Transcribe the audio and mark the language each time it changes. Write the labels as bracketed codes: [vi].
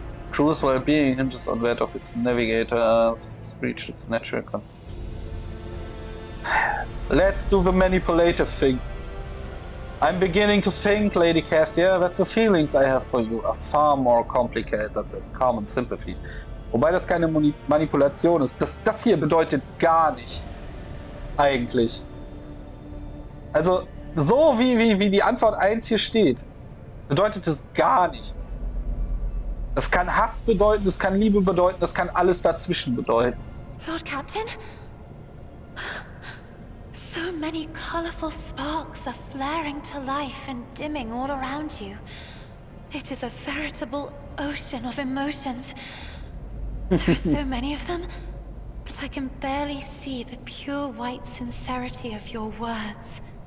[en] Crew's well-being hinges on that of its navigator. It's reached its natural condition. Let's do the manipulative thing. I'm beginning to think, Lady Cassia, that the feelings I have for you are far more complicated than common sympathy. [de] Wobei das keine Manipulation ist. Das hier bedeutet gar nichts. Eigentlich. Also, so wie die Antwort 1 hier steht, bedeutet es gar nichts. Das kann Hass bedeuten, das kann Liebe bedeuten, das kann alles dazwischen bedeuten. [en] Lord Captain? So many colorful sparks are flaring to life and dimming all around you. It is a veritable ocean of emotions. There are so many of them that I can barely see the pure white sincerity of your words.